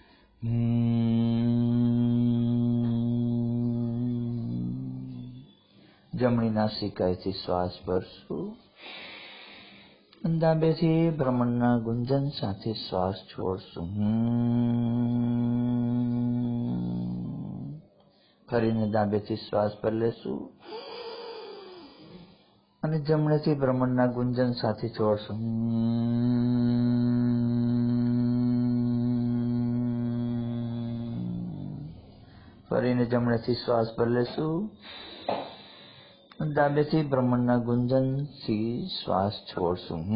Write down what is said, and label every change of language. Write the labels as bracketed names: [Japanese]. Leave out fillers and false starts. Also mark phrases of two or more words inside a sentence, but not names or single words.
[Gujarati] જમણી નાસિકાએથી શ્વાસ ભરશું। ડાબેથી ભ્રમણના ગુંજન સાથે શ્વાસ છોડશું। ફરીને ડાબેથી શ્વાસ ભરી લેશું અને જમણેથી ભ્રમણના ગુંજન સાથે છોડશું। ફરીને જમણેથી શ્વાસ ભરી લેશું। ડાબેથી ભ્રમણના ગુંજનથી શ્વાસ છોડશું।